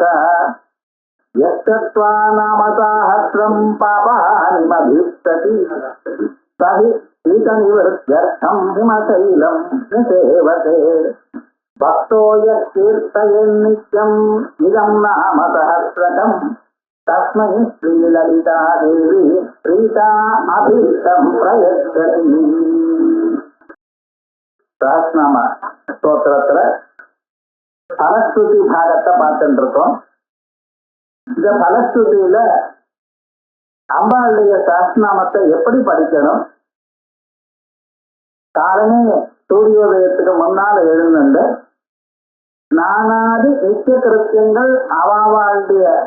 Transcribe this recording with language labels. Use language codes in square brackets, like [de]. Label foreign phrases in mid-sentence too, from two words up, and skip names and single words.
[sa] यस्तत्त्वा नाम साहस्रं पापहानिमभीप्सति स हि शीतनिवृत्त्यर्थं हिमशैलं निसेवते भक्तो यत्कीर्तयेन्नित्यम् इदं नाम सहस्रकम् तस्मै श्रीललिता देवी प्रीता अभीष्टं प्रयच्छति. [ta] சஹஸ்ரநாம ஸ்தோத்திரத்துல பலஸ்ருதி பாகத்தை பார்த்துட்டு இருக்கோம். இந்த பலஸ்ருதியில அம்பாளுடைய சஹஸ்ரநாமத்தை எப்படி படிக்கணும், காலமே சூரியோதயத்துக்கு முன்னால எழுந்துண்டு நானாதி நித்திய கிருத்தியங்கள் அவாவாளுடைய